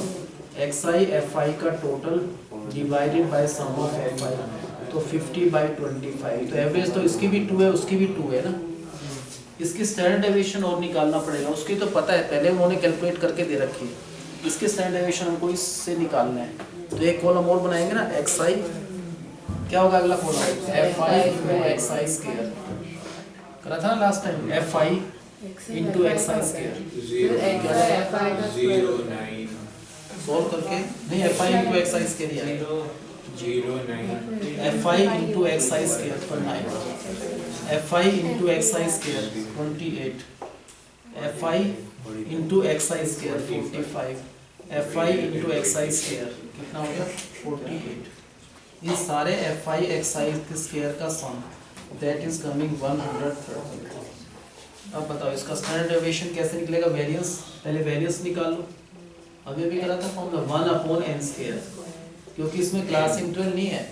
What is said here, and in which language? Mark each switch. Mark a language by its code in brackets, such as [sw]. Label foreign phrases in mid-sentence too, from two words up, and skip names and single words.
[hi] XI FI का [en] total divided by sum of [hi] FI, तो 50/25। तो एवरेज तो इसकी भी 2 है, उसकी भी 2 है ना। इसकी [en] standard deviation [hi] और निकालना पड़ेगा, उसकी तो पता है पहले उन्होंने कैलकुलेट करके दे रखी है। इसकी [en] standard deviation [hi] हमको इससे निकालना है, तो एक कॉलम और बनाएंगे ना। XI क्या होगा अगला कॉलम? [en] FI into XI square [hi] करा था ना [en] last time. FI into XI square 0 9 [hi] सॉल्व करके नहीं, [en] FI into XI square [hi] ही आएगा। 0 9 [en] FI into XI square for 9, FI into XI square 28, FI into XI square 45, FI into XI square [hi] कितना हो गया? 48। ये सारे FI XI के स्क्वायर का [en] sum that is coming [hi] 130। अब बताओ इसका [en] standard deviation [hi] कैसे निकलेगा? वेरिएंस, पहले वेरिएंस निकाल लो। अभी भी करा था फॉर्मूला 1/n स्क्वायर, क्योंकि इसमें [en] class interval [hi] नहीं है।